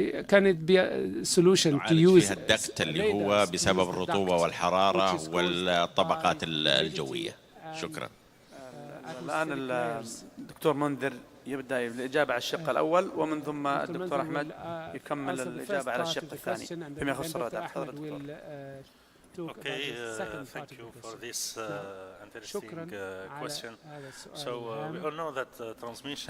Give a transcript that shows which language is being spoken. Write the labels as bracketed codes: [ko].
[en] Can it be a solution to use [ar] الدكت اللي هو بسبب الرطوبة والحرارة والطبقات الجوية؟ شكرا. الآن الدكتور منذر يبدأ بالإجابة على الشق الأول، ومن ثم الدكتور أحمد يكمل الإجابة على الشق الثاني فيما يخص الرادار. تفضل دكتور. [en] Okay, thank you for this interesting question. So we all know that transmission.